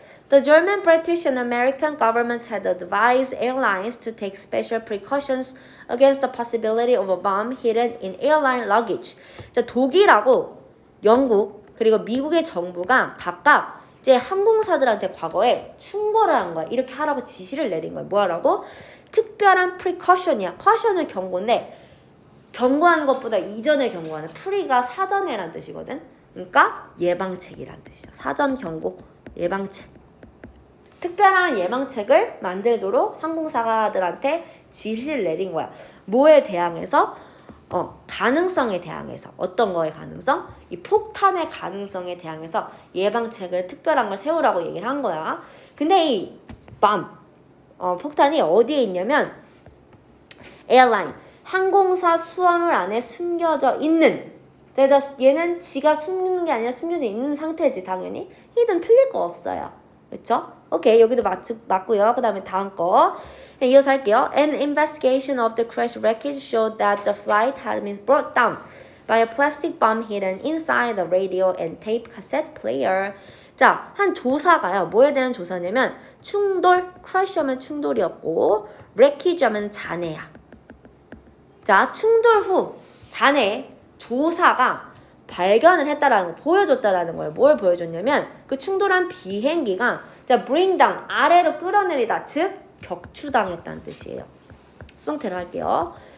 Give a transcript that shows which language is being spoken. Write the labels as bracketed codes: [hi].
[en] The German, British, and American governments had advised airlines to take special precautions against the possibility of a bomb hidden in airline luggage. [ko] 자, 독일하고 영국 그리고 미국의 정부가 각각 이제 항공사들한테 과거에 충고를 한 거야. 이렇게 하라고 지시를 내린 거야. 뭐 하라고? 특별한 precaution이야. caution은 경고인데 경고하는 것보다 이전에 경고하는 pre가 사전에란 뜻이거든. 그러니까 예방책이란 뜻이야. 사전 경고, 예방책. 특별한 예방책을 만들도록 항공사들한테 지시를 내린 거야. 뭐에 대항해서? 가능성에 대항해서. 어떤 거의 가능성? 이 폭탄의 가능성에 대항해서 예방책을 특별한 걸 세우라고 얘기를 한 거야. 근데 이 폭탄이 어디에 있냐면 에어라인, 항공사 수화물 안에 숨겨져 있는. 얘는 지가 숨기는 게 아니라 숨겨져 있는 상태지 당연히. 이든 틀릴 거 없어요. 그렇죠? 오케이, 여기도 맞고요. 그 다음에 다음 거 이어서 할게요. [en] An investigation of the crash wreckage showed that the flight had been brought down by a plastic bomb hidden inside the radio and tape cassette player. [ko] 자, 한 조사가요. 뭐에 대한 조사냐면 충돌, crash 하면 충돌이었고 wreckage 하면 잔해야. 자, 충돌 후 잔해 조사가 발견을 했다라는 거, 보여줬다라는 거예요. 뭘 보여줬냐면 그 충돌한 비행기가 자, bring down, 아래로 끌어내리다, 즉 격추당했다는 뜻이에요. 수동태로 할게요.